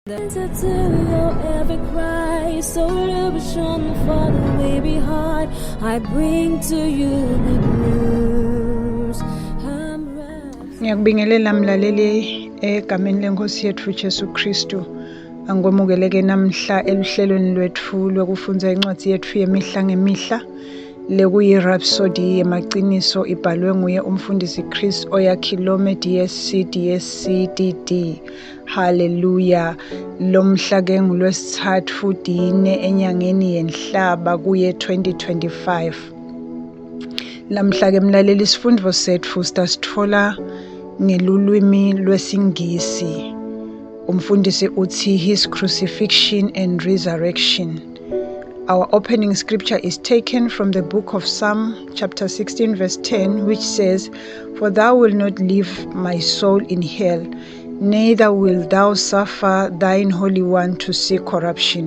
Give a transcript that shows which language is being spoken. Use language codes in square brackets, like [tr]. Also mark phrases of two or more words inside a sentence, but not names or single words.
[en] Every cry, solution for the way behind. I bring to you the news. [ss] Ngiyakubingelela mlaleli egameni lenkosi yethu Jesu Kristu. Angikwemukeleke namhla eluhlelweni lwethu lokufundza incwadi yethu yemihla ngemihla lekuyi Rhapsody yemaqiniso ibhalwe nguye umfundisi Chris Oyakhilome DSC DD. Hallelujah. Lomhla ke ngulwesithathu dine enyangeni yenhlaba kuye 2025. Lamhla ke mlaleli isifundo sethu sithola ngelulwimi lwesingisi. Umfundisi uthi [en] his crucifixion and resurrection. Our opening scripture is taken from the book of Psalm chapter 16 verse 10, which says, "For thou wilt not leave my soul in hell, neither wilt thou suffer thine Holy One to see corruption."